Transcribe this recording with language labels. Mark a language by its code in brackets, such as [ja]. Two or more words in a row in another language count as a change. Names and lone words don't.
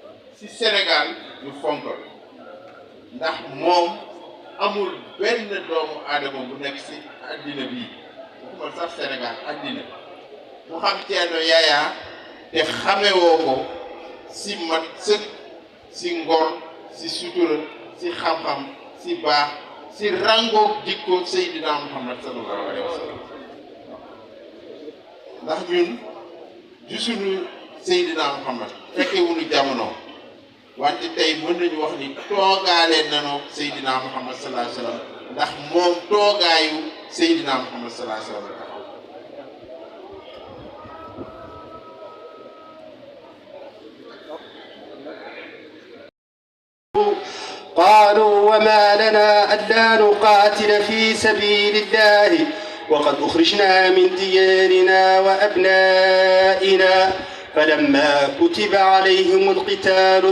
[wo] si Sénégal ñu fonkal ndax moom amul benn doomu aadama bu nekk si addina bii waxuma sax Sénégal addina mu xam Thierno Yaya te xamewoo ko si mat sëkk si ngor si sutura si xam-xam si baax si rangoog jikko Seydina Muhammad [ar] صلى الله عليه وسلم [wo] ndax ñun gisuñu Seydina Muhammad fekke wuñu jamono wante tey mën nañu wax ni toogaale nanoo Seydina Muhammad [ar] صلى الله عليه وسلم [wo] ndax moom toogaayu Seydina Muhammad [ar] صلى الله عليه وسلم قالوا وما لنا ألا نقاتل في سبيل الله وقد أخرجنا من ديارنا وأبنائنا فلما كتب عليهم القتال